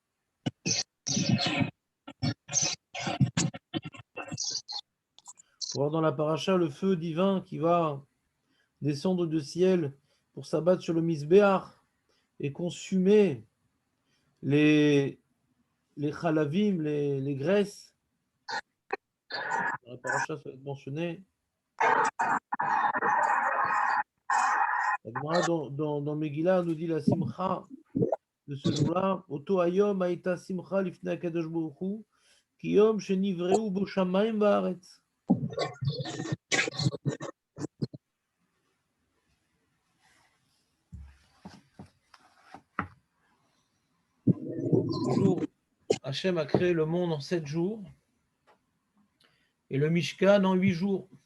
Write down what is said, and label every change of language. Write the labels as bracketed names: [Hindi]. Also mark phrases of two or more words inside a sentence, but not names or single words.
[French] Pour voir dans la paracha le feu divin qui va descendre du ciel pour s'abattre sur le Misbéach et consumer les chalavim, les graisses. Dans la paracha, ça va être mentionné. La Gemara dans Megillah nous dit la simcha de ce jour-là. [Hebrew] אותו היום היתה שמחה לפני הקדוש ברוך הוא כיום שנבראו בו שמים וארץ. [French] Le jour, Hachem a créé le monde en 7 jours et le Mishkan en 8 jours.